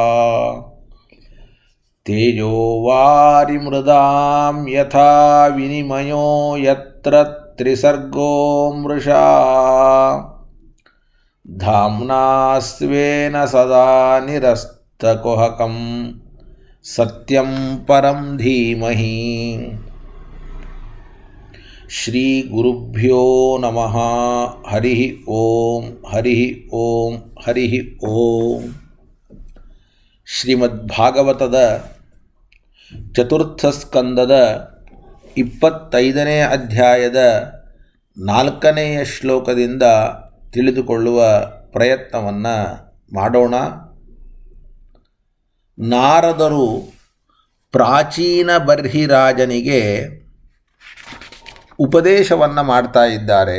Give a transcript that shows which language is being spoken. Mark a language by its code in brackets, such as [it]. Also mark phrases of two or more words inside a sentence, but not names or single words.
[sa] तेजो वारिमृदां यथा विनिमयो यत्र त्रिसर्गो मृषा धाम्ना स्वेन सदा निरस्तकुहकं सत्यं परं धीमहि। श्री गुरुभ्यो नमः। हरि ओम हरि ओम हरि ओम। [kn] ಶ್ರೀಮದ್ಭಾಗವತದ ಚತುರ್ಥ ಸ್ಕಂದದ 25ನೇ ಅಧ್ಯಾಯದ 4ನೆಯ ಶ್ಲೋಕದಿಂದ ತಿಳಿದುಕೊಳ್ಳುವ ಪ್ರಯತ್ನವನ್ನು ಮಾಡೋಣ. ನಾರದರು ಪ್ರಾಚೀನ ಬರ್ಹಿರಾಜನಿಗೆ ಉಪದೇಶವನ್ನು ಮಾಡ್ತಾ ಇದ್ದಾರೆ.